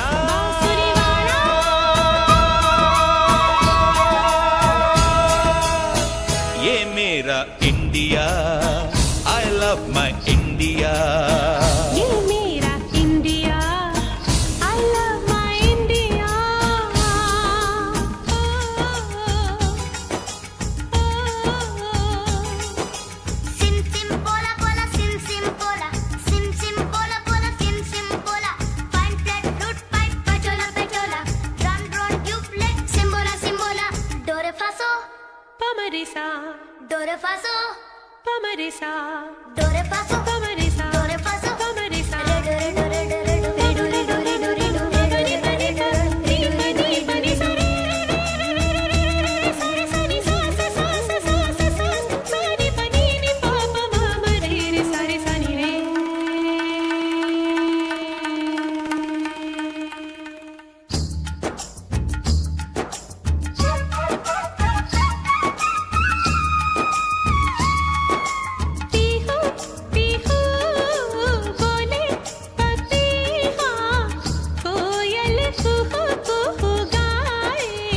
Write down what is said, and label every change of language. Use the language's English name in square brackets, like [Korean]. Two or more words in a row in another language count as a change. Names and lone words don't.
[Hindi] बांसुरी वाला। ये मेरा इंडिया, [English] I love my India। [Hindi] ये मेरा इंडिया, [English] I love my India। Sim sim bola bola, sim sim bola, sim sim bola bola, sim sim bola. Fine flat flute pipe, pachola pachola, drum drone tubeless, simbola simbola. Do re fa so, pa ma re sa. Do re fa so, pa ma re sa. Do re fa so, pa ma re sa. Do re fa so, pa ma re sa. Do re do re do re do re do re do re do re do re do re do re do re do re do re sa re sa re sa re sa sa sa sa sa sa sa sa re pa ni ni pa pa ma ma re re sa re sa ni re। [Hindi] पीहू पीहू बोले पपीहा, कोयल कुहू कुहू गाए।